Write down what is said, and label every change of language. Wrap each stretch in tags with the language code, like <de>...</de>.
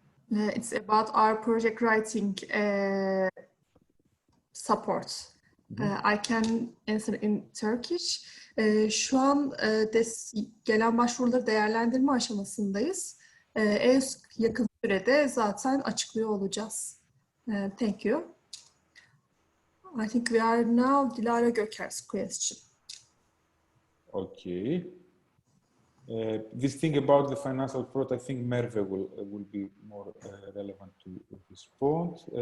<en>it's about our project writing support. I can answer in Turkish.</en> <tr>Şu an gelen başvuruları değerlendirme aşamasındayız. En yakın sürede zaten açıklıyor olacağız.</tr> <en>Thank you. I think we are now Dilara Göker's question. Okay. This thing about the financial fraud, I think Merve will be more relevant to respond.</en>